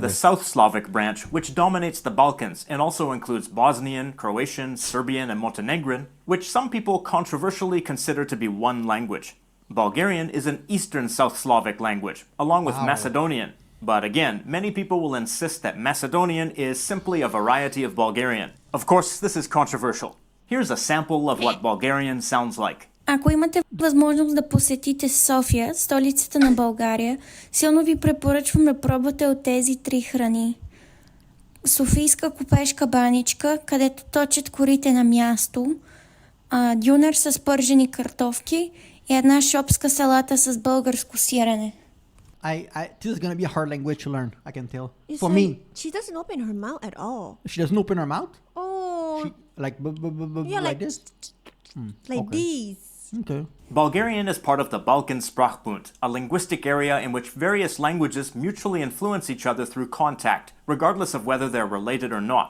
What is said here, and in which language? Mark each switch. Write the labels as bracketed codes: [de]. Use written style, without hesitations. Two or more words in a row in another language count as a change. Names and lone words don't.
[en] the South Slavic branch, which dominates the Balkans and also includes Bosnian, Croatian, Serbian, and Montenegrin, which some people controversially consider to be one language. Bulgarian is an Eastern South Slavic language, along with Macedonian. But again, many people will insist that Macedonian is simply a variety of Bulgarian. Of course, this is controversial. Here's a sample of what Bulgarian sounds like. [bg] Ако имате възможност да посетите София, столицата на България, силно ви препоръчвам да пробвате от тези три храни. Софийска купешка баничка, където точат корите на място, дюнер с пържени картофки и една шопска салата с българско сирене. [en] This is gonna be a hard language to learn. I can tell. It's For like, me, she doesn't open her mouth at all. she doesn't open her mouth. Oh, Like yeah, like this. like okay. this. Okay. Bulgarian is part of the Balkan Sprachbund, a linguistic area in which various languages mutually influence each other through contact, regardless of whether they're related or not.